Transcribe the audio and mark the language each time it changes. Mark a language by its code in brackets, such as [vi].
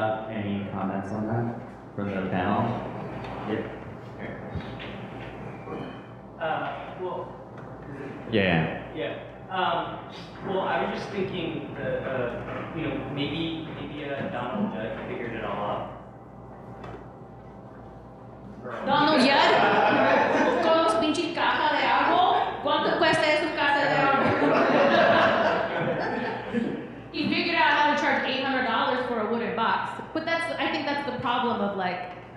[en] Any comments on that for the panel? Yep. Well, Yeah. yeah. Well, I was just thinking, maybe Donald Judd figured it all out. [es] Donald Judd, con los pinches cajas de agua, ¿cuánto cuesta su casa de agua? [en] He figured out how to charge $800 for a wooden box. But I think that's the problem of like.